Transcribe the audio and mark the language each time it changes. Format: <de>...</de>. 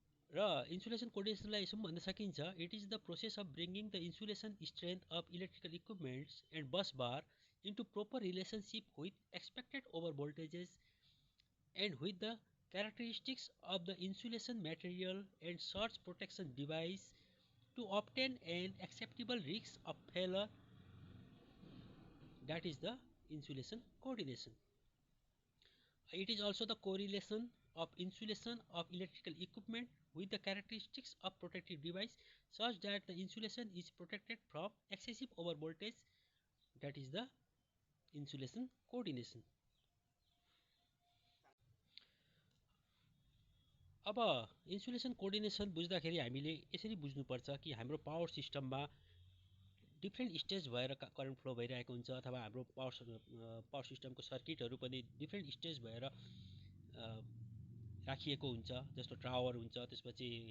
<ne>र इन्सुलेसन कोअर्डिनेसनलाई यसो भन्न सकिन्छ,</ne> <en>It is the process of bringing the insulation strength of electrical equipments and bus bar into proper relationship with expected over voltages and with the characteristics of the insulation material and surge protection device to obtain an acceptable risk of failure, that is the insulation coordination. It is also the correlation of insulation of electrical equipment with the characteristics of protective device such that the insulation is protected from excessive over voltage, that is the insulation coordination.</en> <ne>अब insulation coordination बुझ्दाखेरि हामीले यसरी बुझ्नुपर्छ कि हाम्रो power सिस्टममा different stage भएर current flow भइरहेको हुन्छ अथवा हाम्रो पावर सिस्टमको सर्किटहरू पनि डिफ्रेन्ट स्टेज भएर राखिएको हुन्छ। जस्तो टावर हुन्छ, त्यसपछि</ne>